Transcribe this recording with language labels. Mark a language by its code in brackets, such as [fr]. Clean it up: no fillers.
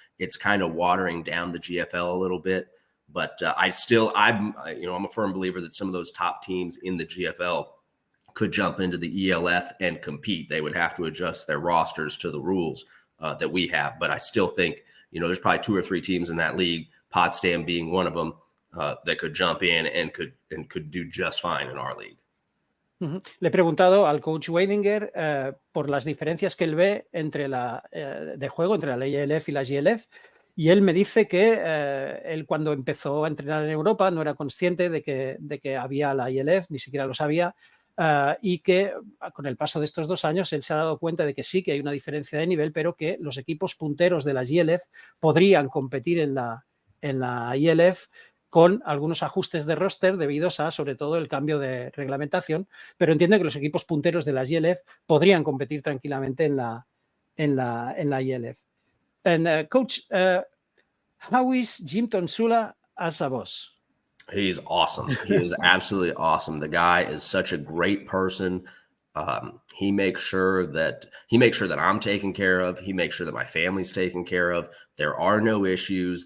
[en] It's kind of watering down the GFL a little bit, but I'm a firm believer that some of those top teams in the GFL could jump into the ELF and compete. They would have to adjust their rosters to the rules that we have. But I still think, there's probably 2 or 3 teams in that league, Potsdam being one of them, that could jump in and could do just fine in our league. [es] Le he preguntado al coach Weidinger por las diferencias que él ve entre de juego entre la ELF y la GLF y él me dice que él cuando empezó a entrenar en Europa no era consciente de que había la ELF, ni siquiera lo sabía, y que con el paso de estos 2 años él se ha dado cuenta de que sí que hay una diferencia de nivel, pero que los equipos punteros de la GLF podrían competir en la ELF con algunos ajustes de roster debidos a, sobre todo, el cambio de reglamentación, pero entiende que los equipos punteros de la GLF podrían competir tranquilamente en la ELF. [en] And Coach, how is Jim Tonsula as a boss? He's awesome. He is absolutely awesome. The guy is such a great person. He makes sure that I'm taken care of. He makes sure that my family's taken care of. There are no issues.